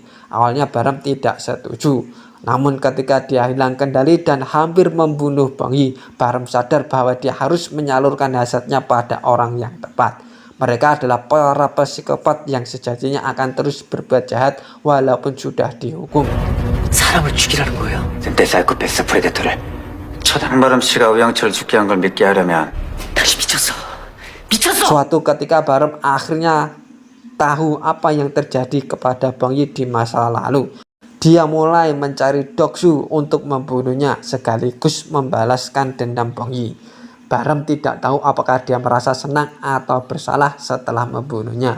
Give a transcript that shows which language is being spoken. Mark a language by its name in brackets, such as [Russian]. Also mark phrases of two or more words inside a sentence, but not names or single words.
[Indonesian] Awalnya Barem tidak setuju. Namun ketika dia hilang kendali dan hampir membunuh Bang Yi, Barem sadar bahwa dia harus menyalurkan hasratnya pada orang yang tepat. Mereka adalah para psikopat yang sejatinya akan terus berbuat jahat walaupun sudah dihukum. [Korean] 사람을 죽이라는 거예요. 내 사이코패스 프레데터를 천한바람 씨가 우영철을 죽게 한 걸 믿게 하려면 당신 미쳤어. 미쳤어. [Indonesian] Suatu ketika Barem akhirnya tahu apa yang terjadi kepada Bong Yi di masa lalu. Dia mulai mencari Doksu untuk membunuhnya sekaligus membalaskan dendam Bong Yi. Barem tidak tahu apakah dia merasa senang atau bersalah setelah membunuhnya.